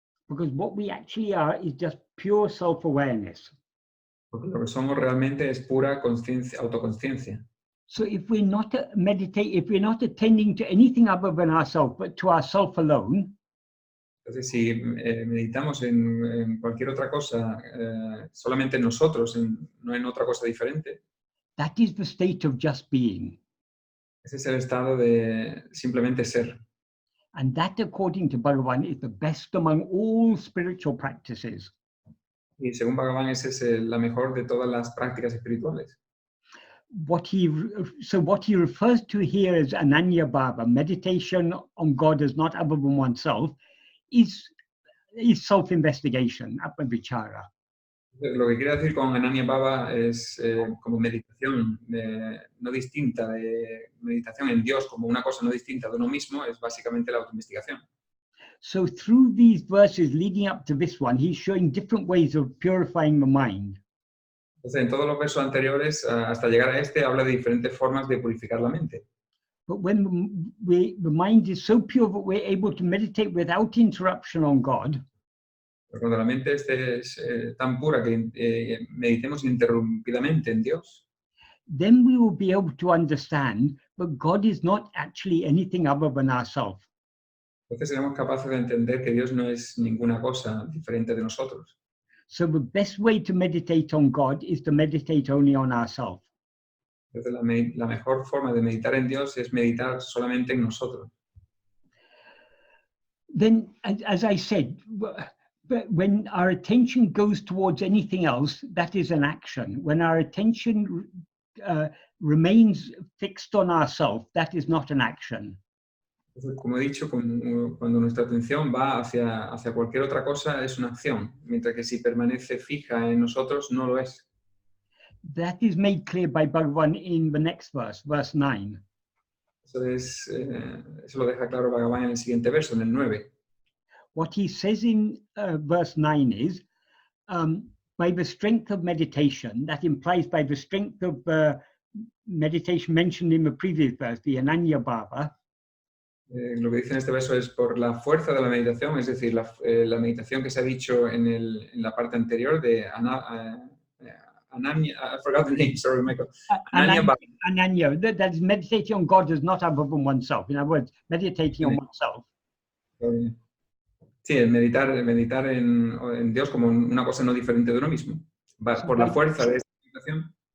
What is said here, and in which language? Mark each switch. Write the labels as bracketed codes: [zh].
[en] Because what we actually are is just pure self-awareness. [es] Porque lo que somos realmente es pura conciencia, autoconsciencia. [en] So if we're not if we're not attending to anything other than ourselves, but to ourself alone, [es] Entonces, si meditamos en cualquier otra cosa, solamente en nosotros, no en otra cosa diferente, [en] that is the state of just being. [es] ese es el estado de simplemente ser. [en] And that, according to Bhagavan, is the best among all spiritual practices. [es] Y según Bhagavan, esa es la mejor de todas las prácticas espirituales. [en] What he refers to here as Ananya Bhava, meditation on God as not other than oneself, is self-investigation, Atma-vichara. [es] Lo que quiere decir con Ananya Bhava es como meditación no distinta, de meditación en Dios como una cosa no distinta de uno mismo, es básicamente la autoinvestigación. [en] So through these verses leading up to this one, he's showing different ways of purifying the mind. [es] Entonces, en todos los versos anteriores, hasta llegar a este, habla de diferentes formas de purificar la mente. [en] But when the mind is so pure that we're able to meditate without interruption on God, [es] Pero cuando la mente es tan pura que meditemos ininterrumpidamente en Dios, [en] then we will be able to understand that God is not actually anything other than ourselves. [es] entonces seremos capaces de entender que Dios no es ninguna cosa diferente de nosotros. [en] So the best way to meditate on God is to meditate only on ourselves. [es] Entonces la mejor forma de meditar en Dios es meditar solamente en nosotros. [en] Then, as I said, when our attention goes towards anything else, that is an action. When our attention remains fixed on ourselves, that is not an action. [es] Entonces, como he dicho, cuando nuestra atención va hacia cualquier otra cosa, es una acción, mientras que si permanece fija en nosotros, no lo es. [en] That is made clear by Bhagavan in the next verse, verse 9. [es] Eso lo deja claro Bhagavan en el siguiente verso, en el 9. [en] What he says in verse 9 is, by the strength of meditation, that implies by the strength of meditation mentioned in the previous verse, the Ananya Bhava, [es] Lo que dice en este verso es por la fuerza de la meditación, es decir, la meditación que se ha dicho en la parte anterior de Ananya, [en] I forgot the name, sorry, Michael. Ananya Bhava. Ananya, that is meditating on God is not other than oneself. In other words, meditating on oneself. [es] Sí, el meditar en Dios como una cosa no diferente de uno mismo. Por la fuerza de esta meditación.